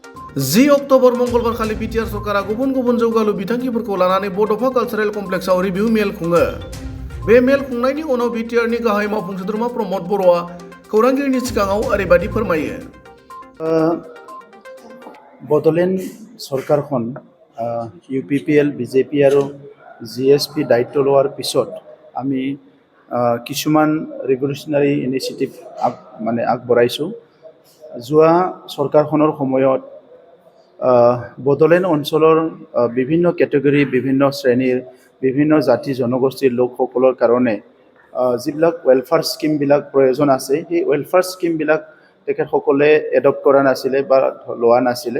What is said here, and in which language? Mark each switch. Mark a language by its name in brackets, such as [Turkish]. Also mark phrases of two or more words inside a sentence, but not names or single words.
[Bodo] 10 अक्ट'बर मंगलबार खालि बिटिआर सरकारा गुबुन गुबुन जौगालु बिथांखिफोरखौ लानानै बड'फा कालचारेल कमप्लेक्सआव रिभिउ मेल खुङो। बे मेल खुंनायनि उनाव बिटिआरनि गाहाय मावफुं सोद्रोमा प्रमद बर'आ खौरांगिरिनि सिगाङाव ओरैबायदि फोरमायो। [Assamese] बड'लेण्ड सरकारখন UPPL BJP আৰু GSP দায়িত্ব লোৱাৰ পিছত আমি কিছুমান [English] revolutionary initiative [Assamese] আগবঢ়াইছোঁ। যোৱা চৰকাৰখনৰ সময়ত বডোলেণ্ড অঞ্চলৰ বিভিন্ন কেটেগৰী বিভিন্ন শ্ৰেণীৰ বিভিন্ন জাতি জনগোষ্ঠীৰ লোকসকলৰ কাৰণে যিবিলাক ৱেলফেয়াৰ স্কিমবিলাক প্ৰয়োজন আছে সেই ৱেলফেয়াৰ স্কিমবিলাক তেখেতসকলে এডপ্ট কৰা নাছিলে বা লোৱা নাছিলে।